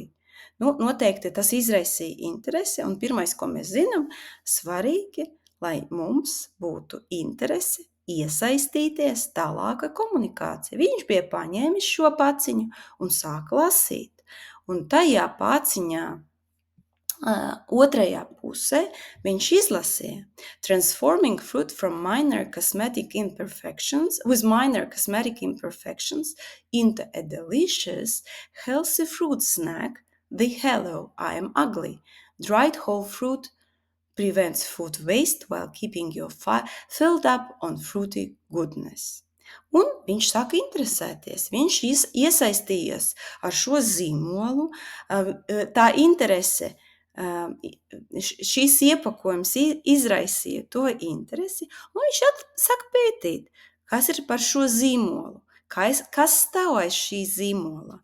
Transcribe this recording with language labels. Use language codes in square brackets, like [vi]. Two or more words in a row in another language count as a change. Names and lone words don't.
[lv] Noteikti tas izraisīja interesi, un pirmais, ko mēs zinām, svarīgi, lai mums būtu interese iesaistīties tālāka komunikācija. Viņš bija paņēmis šo paciņu un sāka lasīt. Un tajā paciņā otrajā pusē viņš izlasīja [en] Transforming fruit from minor cosmetic imperfections into a delicious, healthy fruit snack. The Hello, I am ugly. Dried whole fruit prevents food waste while keeping you filled up on fruity goodness. [lv] Un viņš sāka interesēties. Viņš iesaistījās ar šo zīmolu. Tā interese, šīs iepakojums izraisīja to interesi, un viņš saka pētīt, kas ir par šo zīmolu, kas stāv aiz šī zīmola.